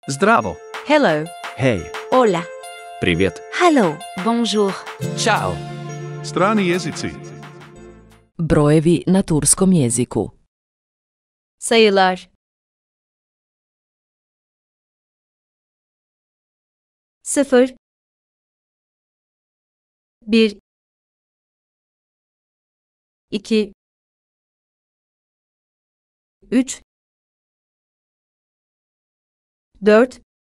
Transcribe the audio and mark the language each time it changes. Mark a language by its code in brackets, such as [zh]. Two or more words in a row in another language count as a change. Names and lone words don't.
[bs] Zdravo. [en] Hello. [bs] Hej. [es] Hola. [ru] Привет. [en] Hello. Bonjour. [bs] Ćao. Strani jezici. Brojevi na turskom jeziku. [tr] Sayılar. Sıfır. Bir. İki. Üç. Dört.